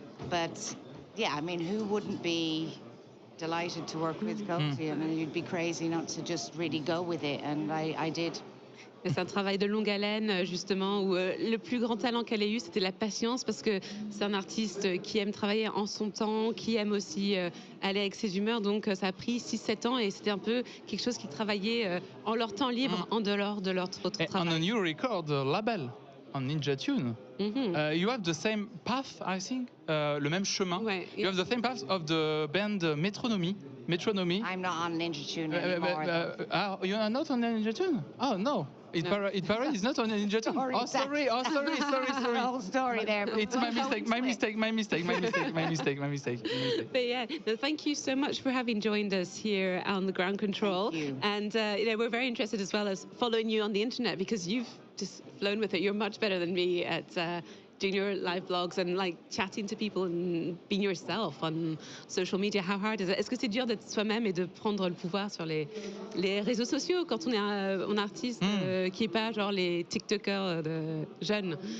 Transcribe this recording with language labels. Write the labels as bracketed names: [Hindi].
[English] But yeah, I mean, who wouldn't be delighted to work with Cozy? I mean, you'd be crazy not to just really go with it, and I did. [French] C'est un travail de longue haleine, justement, où le plus grand talent qu'elle ait eu, c'était la patience, parce que c'est un artiste qui aime travailler en son temps, qui aime aussi aller avec ses humeurs. Donc, ça a pris 6-7 ans et c'était un peu quelque chose qu'ils travaillaient en leur temps libre, en dehors de leur autre travail. [English] On a new record label, on Ninja Tune. You have the same path, I think, [French] le même chemin. Ouais, [English] you have the same path of the band Metronomy. I'm not on Ninja Tune anymore. You are not on Ninja Tune? Oh, no. It Parade is not on Ninja Tune. Sorry. Whole story there. It's my mistake. But yeah, no, thank you so much for having joined us here on the Ground Control. Thank you. And we're very interested as well as following you on the internet, because you've just flown with it. You're much better than me at doing your live blogs and like chatting to people and being yourself on social media. How hard is it? [French] Est-ce que c'est dur d'être soi-même et de prendre le pouvoir sur les réseaux sociaux quand on est un artiste qui est pas genre les TikTokers de jeunes?